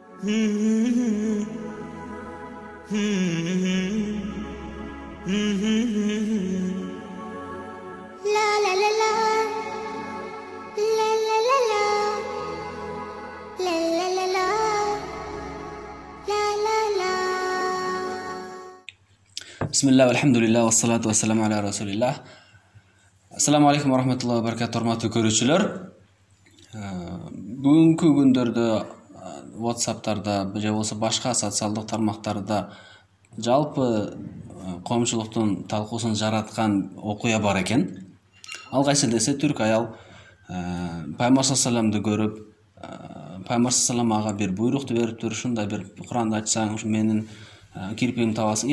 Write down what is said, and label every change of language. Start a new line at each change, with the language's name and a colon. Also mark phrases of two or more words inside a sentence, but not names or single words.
Arabic: La la la la, la la la la, la la la la, la la la. بسم الله، الحمد لله، والصلاة والسلام على رسول الله. السلام عليكم ورحمة الله وبركاته,
Kyrgyz: урматтуу көрүүчүлөр. Бүгүнкү күндөрдө WhatsApp'тарда же болбосо башка социалдык тармактарда жалпы коомчулуктун талкуусун жараткан окуя бар экен. Ал кайсы десе, түрк аял Пайгамбар саллаллаху көрүп, Пайгамбар саллаллаху ага бир буйрукту бериптир, ушундай бир Куранды ачсаң, ушу менин кирпигимди табасың.